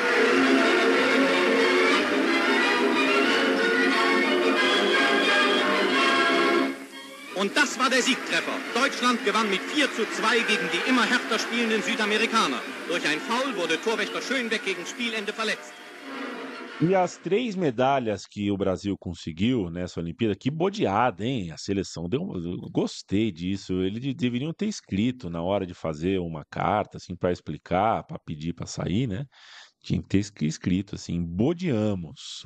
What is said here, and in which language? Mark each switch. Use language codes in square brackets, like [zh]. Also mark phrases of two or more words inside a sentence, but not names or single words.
[de] Und das war der Siegtreffer. Deutschland gewann mit 4:2 gegen die immer härter spielenden Südamerikaner. Durch ein Foul wurde Torwächter Schönbeck gegen Spielende verletzt. [pt] E as 3 medalhas que o Brasil conseguiu nessa Olimpíada, que bodeada, hein? A seleção eu gostei disso. Eles deveriam ter escrito na hora de fazer uma carta, assim, para explicar, para pedir para sair, né? Tinha que ter escrito assim, bodeamos.